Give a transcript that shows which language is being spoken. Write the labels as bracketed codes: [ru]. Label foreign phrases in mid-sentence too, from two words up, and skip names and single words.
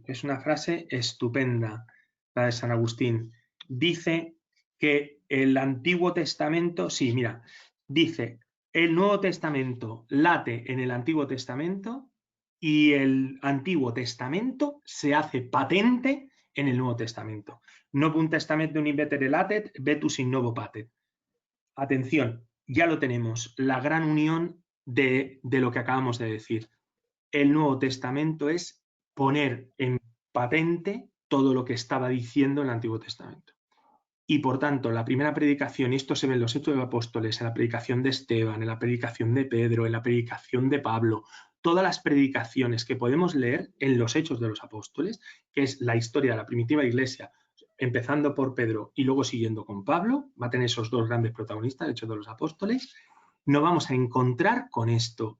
[es] Es una frase estupenda, la de San Agustín. Dice que el Antiguo Testamento, sí, mira, dice, el Nuevo Testamento late en el Antiguo Testamento y el Antiguo Testamento se hace patente en el Nuevo Testamento. [la] Novum Testamentum invetere latet, vetus in novo patet. [es] Atención, ya lo tenemos, la gran unión de lo que acabamos de decir. El Nuevo Testamento es poner en patente todo lo que estaba diciendo el Antiguo Testamento. Y por tanto, la primera predicación, y esto se ve en los Hechos de los Apóstoles, en la predicación de Esteban, en la predicación de Pedro, en la predicación de Pablo, todas las predicaciones que podemos leer en los Hechos de los Apóstoles, que es la historia de la primitiva iglesia, empezando por Pedro y luego siguiendo con Pablo, va a tener esos dos grandes protagonistas, Hechos de los Apóstoles, nos vamos a encontrar con esto.